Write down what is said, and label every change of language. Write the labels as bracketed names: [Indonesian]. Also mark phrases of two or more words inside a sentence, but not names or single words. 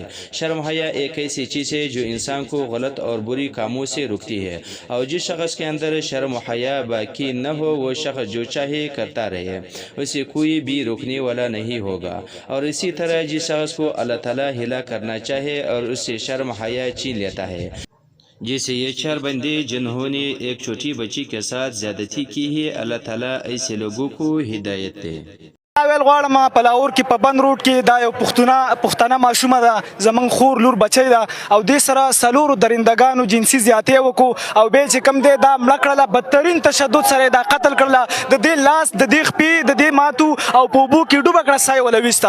[Urdu] شرم حیا ایک ایسی چیز ہے جو انسان کو غلط اور بری کاموں سے روکتی ہے، اور جس شخص کے اندر شرم حیا باقی نہ ہو وہ شخص جو چاہے کرتا رہے، اسے کوئی بھی روکنے والا نہیں ہوگا. اور اسی طرح جس شخص کو اللہ تعالیٰ ہلا کرنا چاہے اور اس سے شرم حیا چھین لیتا ہے، جیسے یہ 4 بندے جنہوں نے ایک چھوٹی بچی کے ساتھ زیادتی کی ہے، اللہ تعالیٰ ایسے لوگوں کو ہدایت دے. [Pashto] ویل غواړم په لاهور کې په بند روډ کې دا یو پښتنه ماشومه ده، زمونږ خور لور بچی ده، او دې سره څلورو درندګانو جنسي زیاتې وکړو، او بیا چې کوم دی دا مړه کړله، بدترین تشدد سره دا قتل کړله، د دې لاس د دې خپې د دې ماتو او په اوبو کې ډوبه کړه، ساه یې وله ویسته.